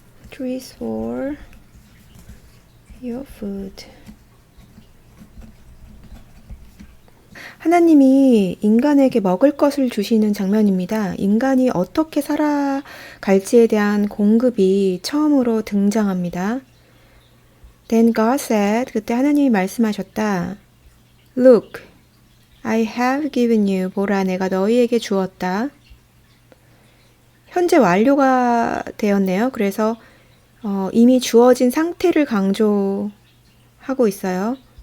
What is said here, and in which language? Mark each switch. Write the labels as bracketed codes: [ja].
[en] trees for your food. [ko] 하나님이 인간에게 먹을 것을 주시는 장면입니다. 인간이 어떻게 살아갈지에 대한 공급이 처음으로 등장합니다. [en] Then God said, [ko] 그때 하나님이 말씀하셨다. [en] Look, I have given you, [ko] 보라, 내가 너희에게 주었다. 현재 완료가 되었네요. 그래서 이미 주어진 상태를 강조하고 있어요.